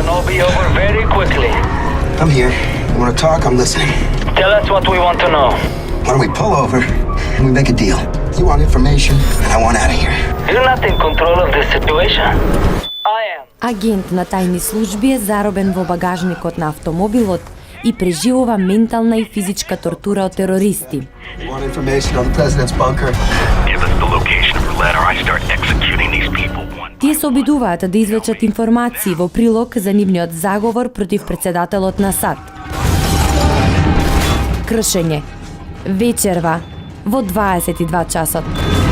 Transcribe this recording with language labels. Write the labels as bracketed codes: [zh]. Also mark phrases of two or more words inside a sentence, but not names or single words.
[en] be over very quickly. I'm here. You want to talk? I'm listening. Tell us what we want to know. Why don't we pull over and we make a deal? You want information, and I want out of here. You're not in control of the situation. I am. [mk] Агент на тајни служби е заробен во багажникот на автомобилот и преживува ментална и физичка тортура од терористи. [en] You want information on the president's bunker? Give us the location of the letter. I start executing these people one. [mk] Тие се обидуваат да извлечат информации во прилог за нивниот заговор против председателот на САД. Кршење. Вечерва во 22 часот.